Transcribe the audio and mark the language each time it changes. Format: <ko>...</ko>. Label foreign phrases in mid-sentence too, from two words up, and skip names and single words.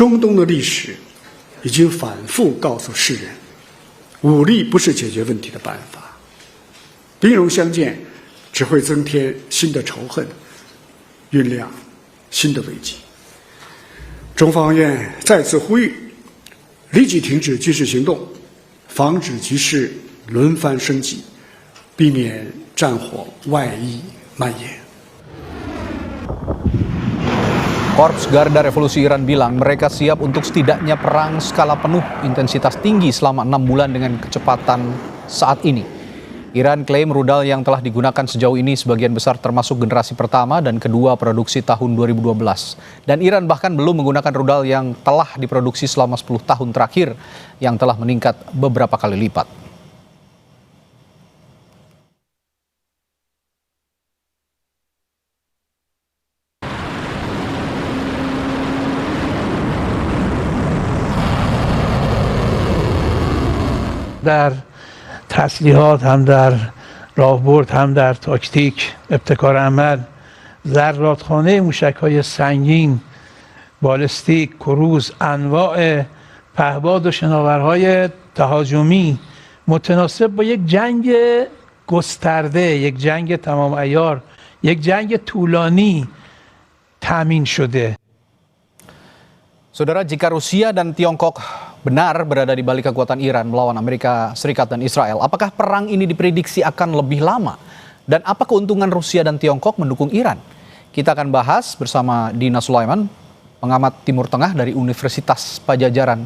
<zh>中东的历史已经反复告诉世人，武力不是解决问题的办法，兵戎相见只会增添新的仇恨，酝酿新的危机。中方愿再次呼吁，立即停止军事行动，防止局势轮番升级，避免战火外溢蔓延。</zh> <id>Korps Garda Revolusi Iran bilang mereka siap untuk setidaknya perang skala penuh intensitas tinggi selama 6 bulan dengan kecepatan saat ini. Iran klaim rudal yang telah digunakan sejauh ini sebagian besar termasuk generasi pertama dan kedua produksi tahun 2012. Dan Iran bahkan belum menggunakan rudal yang telah diproduksi selama 10 tahun terakhir yang telah meningkat beberapa kali lipat.</id> <fa>در تسلیحات هم در راهبرد هم در تاکتیک ابتکار عمل ذراتخانه موشک‌های سنگین بالستیک کروز انواع پهباد و شناورهای تهاجمی متناسب با یک جنگ گسترده، یک جنگ تمام عیار، یک جنگ طولانی تامین شده.</fa> <id>Saudara, jika Rusia dan Tiongkok benar berada di balik kekuatan Iran melawan Amerika Serikat dan Israel, apakah perang ini diprediksi akan lebih lama? Dan apa keuntungan Rusia dan Tiongkok mendukung Iran? Kita akan bahas bersama Dina Sulaiman, pengamat Timur Tengah dari Universitas Pajajaran.</id>